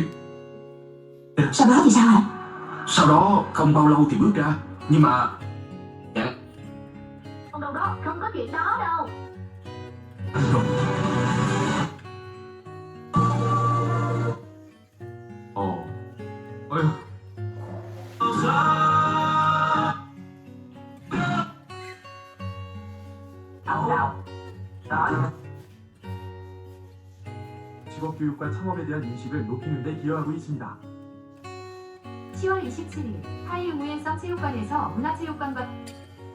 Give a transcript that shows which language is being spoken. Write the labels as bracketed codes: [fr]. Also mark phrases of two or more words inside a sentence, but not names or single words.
[vi] Sau đó thì sao hả? Sau đó không bao lâu thì bước ra, nhưng mà Không đâu đó, không có chuyện đó đâu. Ồ. Ôi. [ko] 직업교육과 창업에 대한 인식을 높이는 데 기여하고 있습니다. 10월 27일 하이우엔성 체육관에서 문화체육관과